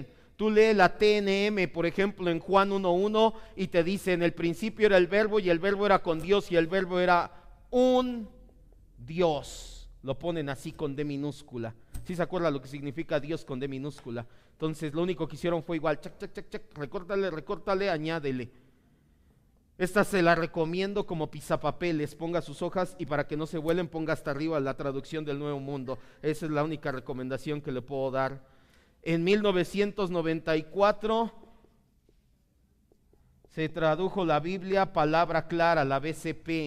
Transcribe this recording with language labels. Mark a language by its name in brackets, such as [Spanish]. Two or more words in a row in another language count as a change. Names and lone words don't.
[Spanish] Tú lees la TNM, por ejemplo, en Juan 1:1 y te dice, en el principio era el verbo y el verbo era con Dios y el verbo era un Dios. Lo ponen así con D minúscula. ¿Sí se acuerda lo que significa Dios con D minúscula? Entonces lo único que hicieron fue igual, chac, chac, chac, chac, recórtale, añádele. Esta se la recomiendo como pisapapeles, ponga sus hojas y para que no se vuelen ponga hasta arriba la traducción del Nuevo Mundo. Esa es la única recomendación que le puedo dar. En 1994 se tradujo la Biblia Palabra Clara, la BCP.